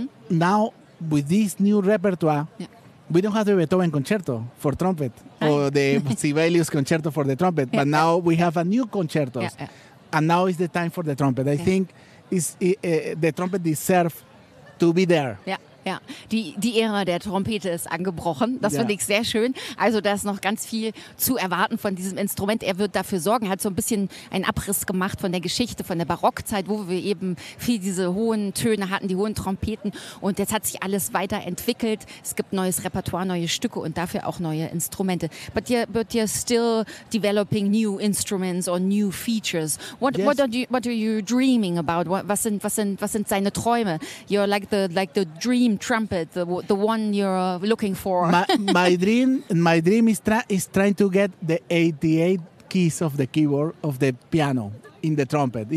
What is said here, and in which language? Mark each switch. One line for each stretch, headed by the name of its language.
English: Now, with this new repertoire, we don't have the Beethoven concerto for trumpet or the Sibelius concerto for the trumpet, but now we have a new concerto. And now is the time for the trumpet. I think the trumpet deserves to be there.
German: Yeah. Ja, die Ära der Trompete ist angebrochen. Das finde ich sehr schön. Also da ist noch ganz viel zu erwarten von diesem Instrument. Er wird dafür sorgen. Er hat so ein bisschen einen Abriss gemacht von der Geschichte, von der Barockzeit, wo wir eben viel diese hohen Töne hatten, die hohen Trompeten. Und jetzt hat sich alles weiterentwickelt. Es gibt neues Repertoire, neue Stücke und dafür auch neue Instrumente.
English: But you're still developing new instruments or new features. What are you dreaming about?
German: Was sind seine Träume?
English: You're like the dream trumpet, the one you're looking for. My dream is trying to get the 88 keys of the keyboard of the piano in the trumpet.